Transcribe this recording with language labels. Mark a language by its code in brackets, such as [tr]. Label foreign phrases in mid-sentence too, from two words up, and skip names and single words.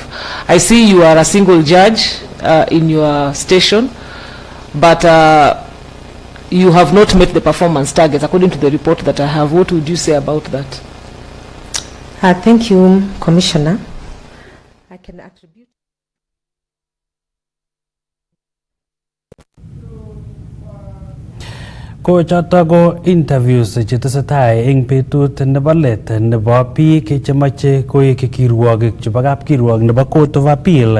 [en] I see you are a single judge in your station, but you have not met the performance targets according to the report that I have. What would you say about that? Thank you, Commissioner. I can attribute. [kln] Ko choto ko interviews chetesetai eng betut nebo let nebo biik chemache koek kirwogik chebo kapkirwok nebo Court of Appeal.